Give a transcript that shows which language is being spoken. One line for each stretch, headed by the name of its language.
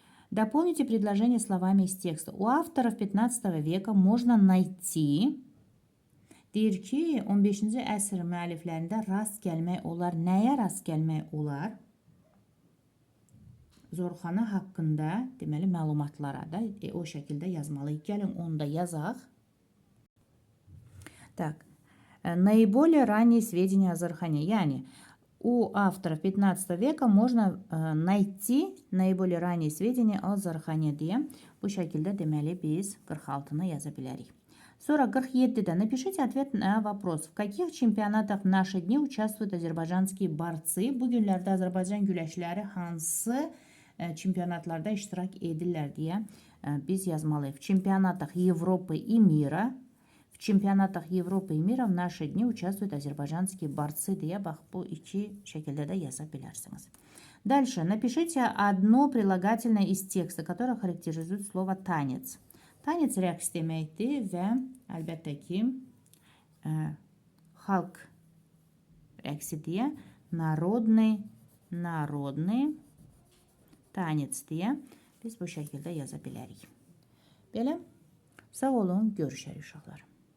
Russian: Дополните предложение словами из текста. У авторов 15 века можно найти.
Azerbaijani: Deyir ki, 15-ci əsr müəlliflərində rast gəlmək olar. Nəyə rast gəlmək olar? Zorxana haqqında, deməli, məlumatlara da o şəkildə yazmalıyıq. Gəlin, onu da yazaq.
Russian: Так. Наиболее ранние сведения о Зорхане.
Azerbaijani: Yəni,
Russian: у авторов 15 века можно найти наиболее ранние сведения о Zorxane
Azerbaijani: deyə bu şəkildə deməli biz 46-nı yaza bilərik. Sonra 47-də
Russian: напишите ответ на вопрос. В каких чемпионатах в наши дни участвуют азербайджанские борцы?
Azerbaijani: Bu günlərdə Azərbaycan güləşləri hansı çempionatlarda iştirak edirlər deyə biz yazmalıyıq.
Russian: В чемпионатах Европы и мира. В чемпионатах Европы и мира в наши дни участвуют азербайджанские борцы
Azerbaijani: deyə bax bu iki şəkildə də yaza bilərsiniz.
Russian: Дальше напишите одно прилагательное из текста, которое характеризует слово танец.
Azerbaijani: Tanec rəqs deməkdir və əlbəttə ki, xalq rəqsi deyə
Russian: народный tanec
Azerbaijani: deyə biz bu şəkildə yaza bilərik. Belə, sağ olun, görüşərik uşaqlar.